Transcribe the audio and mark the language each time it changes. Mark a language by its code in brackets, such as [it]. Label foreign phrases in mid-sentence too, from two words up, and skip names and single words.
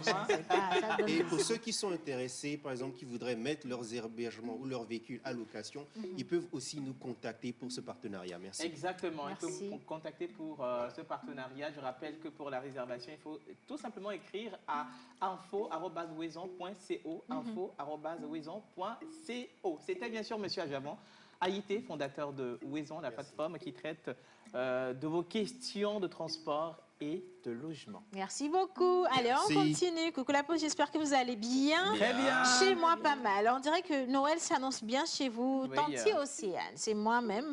[fr] Et pour ceux qui sont intéressés, par exemple, qui voudraient mettre leurs hébergements ou leurs véhicules à location, ils peuvent aussi nous contacter pour ce partenariat. Merci. Exactement, ils peuvent nous contacter pour ce partenariat. Je rappelle que pour la réservation, il faut tout simplement écrire à info@wezon.co, info@wezon.co. C'était bien sûr Monsieur Ajavan Haïté, fondateur de Wezon, la plateforme qui traite de vos questions de transport et de logement. Merci beaucoup. Allez, on continue. Coucou la pause, j'espère que vous allez bien. Très bien. Chez moi, pas mal. On dirait que Noël s'annonce bien chez vous. Tanti Océane, c'est moi-même.